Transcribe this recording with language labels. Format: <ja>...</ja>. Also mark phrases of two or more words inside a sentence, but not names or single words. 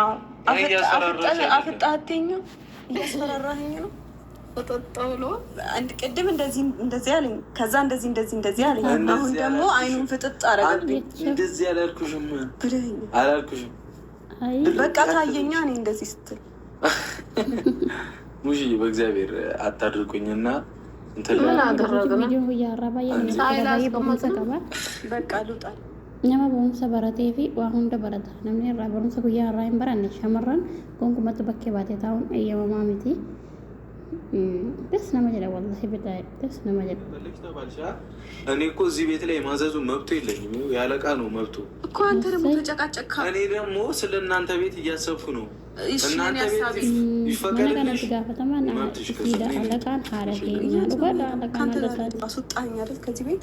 <am>አፍጣኸኝ ነው። እያስፈራራኸኝ ነው። ወጣጣ ብሎ አንድ ቅድም እንደዚህ አለኝ፣ ከዛ እንደዚህ አለኝ። አሁን ደግሞ አይኑን ፍጥጥ አደረገብኝ። እንደዚህ አላልኩሽም ብለኸኝ አላልኩሽም። በቃ ታየኛ እኔ እንደዚህ ስትል ሙሽ በእግዚአብሔር አታድርቁኝና በቃ ልውጣል</am> <om>nama barumsa baratee fi waa hunda barata namni irraa barumsa guyyaa irraa hin baranne shamarran gonkumatti bakkee baatee taa'uun eeyyamamaa miti ደስ nama jedha wallahi bitaa ደስ nama jedha</om> <am>እኔ እኮ እዚህ ቤት ላይ የማዘዙ መብቱ የለኝም ያለቃ ነው መብቱ እኮ አንተ ደግሞ ተጨቃጨካ እኔ ደግሞ ስለ እናንተ ቤት እያሰብኩ ነው እናንተ ቤት ይፈቀድልሽ መብትሽ አለቃን ሀረጌኛ ልጓዳ አለቃን አስወጣኝ አይደል ከዚህ ቤት</am>